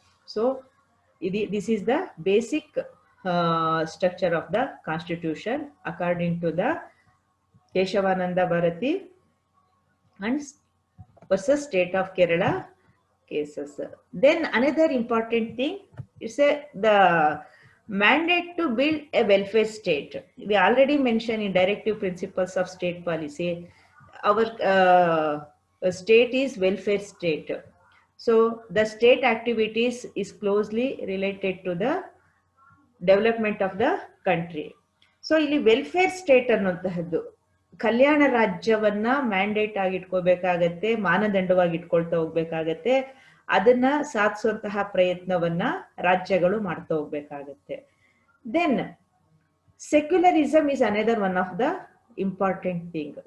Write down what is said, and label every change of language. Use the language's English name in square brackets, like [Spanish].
[English] So this is the basic structure of the constitution according to the Kesavananda Bharati and versus state of Kerala cases. Then another important thing is the mandate to build a welfare state. We already mentioned in directive principles of state policy, our state is welfare state. So the state activities is closely related to the development of the country. [Kannada] So ಇಲ್ಲಿ welfare state ಅನ್ನುವಂತಹದ್ದು ಕಲ್ಯಾಣ ರಾಜ್ಯವನ್ನ mandate ಆಗಿ ಇಟ್ಕೋಬೇಕಾಗತ್ತೆ, ಮಾನದಂಡವಾಗಿ ಇಟ್ಕೊಳ್ತಾ ಹೋಗ್ಬೇಕಾಗತ್ತೆ. ಅದನ್ನ ಸಾಧಿಸುವಂತಹ ಪ್ರಯತ್ನವನ್ನ ರಾಜ್ಯಗಳು ಮಾಡ್ತಾ ಹೋಗ್ಬೇಕಾಗತ್ತೆ. [English] Then secularism is another one of the important thing.